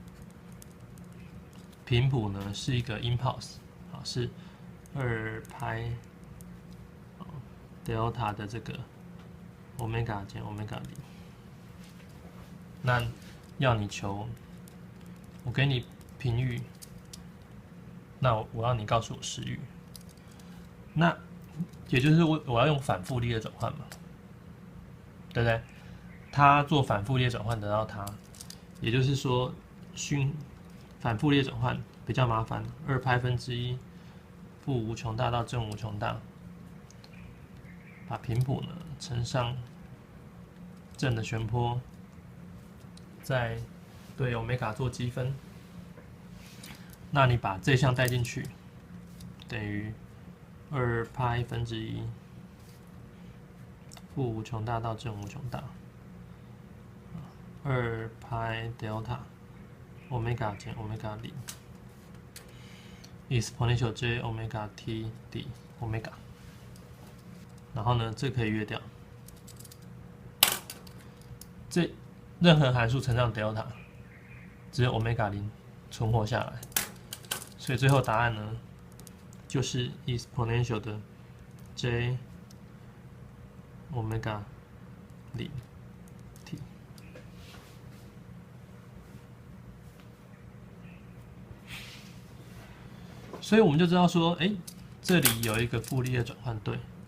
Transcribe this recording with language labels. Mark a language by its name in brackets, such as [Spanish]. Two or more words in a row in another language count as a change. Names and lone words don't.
[Chinese] 譜呢是一個 impulse 啊，是 [English] 2π delta [Chinese] 的這個 omega 減 omega 0，那要你求，我給你頻域，那我要你告訴我時域，那也就是我要用反傅里葉轉換嘛。對不對？他做反傅里葉轉換得到它，也就是說，反傅里葉轉換比較麻煩，2π⁻⁴負無窮大到正無窮大，把頻譜呢乘上正的旋波，再對歐米伽做積分，那你把這項帶進去，等於 2π⁻⁴負無窮大到正無窮大 ，2π [English] delta omega [Chinese] 減 [English] omega 0 exponential j omega t d omega， [Chinese] 然後呢，這可以約掉，這任何函數乘上 delta， 只有 omega 0存活下來，所以最後答案呢，就是 exponential 的 [English] j omega 0 t， [Chinese] 所以我們就知道說，哎，這裡有一個傅里葉轉換對，